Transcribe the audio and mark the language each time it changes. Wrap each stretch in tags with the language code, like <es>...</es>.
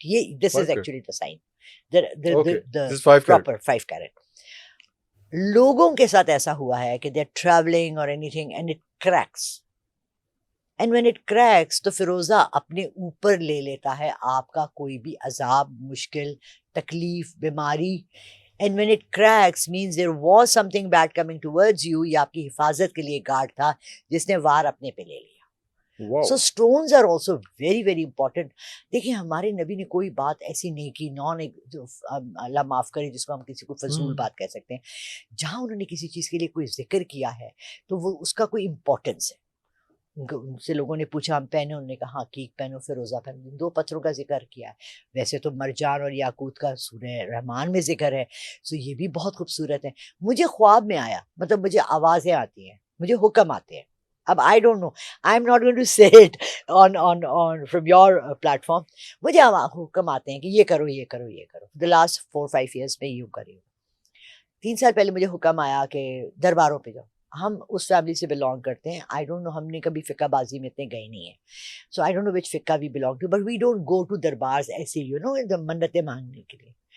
<ur>یہ</ur> <en>this is actually the sign, the proper 5 carat.</en> <ur>لوگوں کے ساتھ ایسا ہوا ہے کہ</ur> <en>they're traveling or anything and it cracks,</en> <ur>and when it cracks تو فیروزہ اپنے اوپر لے لیتا ہے آپ کا کوئی بھی عذاب، مشکل، تکلیف، بیماری.</ur> <en>And when it cracks means there was something bad coming towards you.</en> <ur>یہ آپ کی حفاظت کے لیے گارڈ تھا جس نے وار اپنے پہ لے لیا.</ur> <en>So stones are also very very important.</en> <ur>دیکھیں ہمارے نبی نے کوئی بات ایسی نہیں کی، اللہ معاف کرے جس کو ہم کسی کو فضول بات کہہ سکتے ہیں، جہاں انہوں نے کسی چیز کے لیے کوئی ذکر کیا ہے تو وہ اس کا کوئی امپورٹنس ہے. ان سے لوگوں نے پوچھا ہم پہنے، انہوں نے کہا عقیق پہنو، فیروزہ پہنو. 2 پتھروں کا ذکر کیا ہے. ویسے تو مرجان اور یاقوت کا سورہ رحمان میں ذکر ہے، سو یہ بھی بہت خوبصورت ہے. مجھے خواب میں آیا، مطلب مجھے آوازیں آتی ہیں، مجھے حکم آتے ہیں. اب</ur> <en>I don't know, I'm not going to say it on from your platform.</en> <ur>مجھے حکم آتے ہیں کہ یہ کرو یہ کرو یہ کرو.</ur> <en>The last 4-5 years</en> <ur>میں یوں کری ہوں. 3 سال پہلے مجھے حکم آیا کہ درباروں پہ جاؤ. ہم اس فیملی سے بلانگ کرتے ہیں.</ur> <en>I don't know,</en> <ur>ہم نے کبھی فقہ بازی میں اتنے گئے نہیں ہیں،</ur> <en>so I don't know which fiqh we belong to, but we don't go to darbars</en> <ur>ایسے</ur> <en>you know</en> <ur>منتیں مانگنے کے لیے.</ur>